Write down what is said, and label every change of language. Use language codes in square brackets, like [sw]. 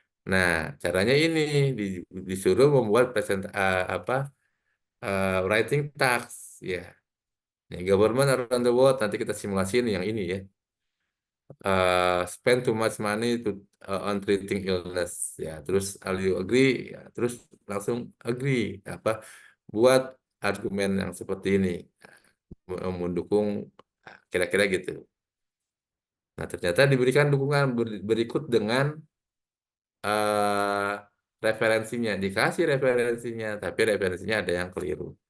[id] Nah, caranya ini disuruh membuat apa writing task ya. Nih, [en] government around the world [id] nanti kita simulasiin yang ini ya. [en] Spend too much money on treating illness ya. Terus are you agree? [id] Ya, terus langsung agree apa buat argumen yang seperti ini mendukung kira-kira gitu. Nah, ternyata diberikan dukungan berikut dengan eh, referensinya, dikasih referensinya, tapi referensinya ada yang keliru.